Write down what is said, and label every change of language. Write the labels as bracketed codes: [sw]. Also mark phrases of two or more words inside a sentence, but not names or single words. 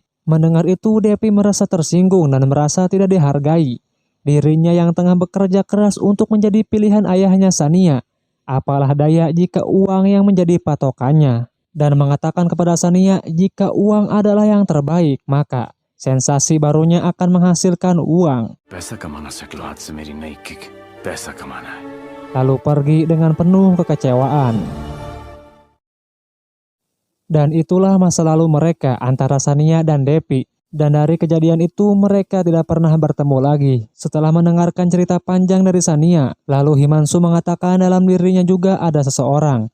[id] Mendengar itu, Depi merasa tersinggung dan merasa tidak dihargai. Dirinya yang tengah bekerja keras untuk menjadi pilihan ayahnya Sania, apalah daya jika uang yang menjadi patokannya. Dan mengatakan kepada Sania jika uang adalah yang terbaik, maka sensasi barunya akan menghasilkan uang. [hi] पैसा कमाना सीख लो आज से मेरी नई किक पैसा कमाना है. [id] Lalu pergi dengan penuh kekecewaan. Dan itulah masa lalu mereka antara Sania dan Depi. Dan dari kejadian itu mereka tidak pernah bertemu lagi. Setelah mendengarkan cerita panjang dari Sania, lalu Himansu mengatakan dalam dirinya juga ada seseorang.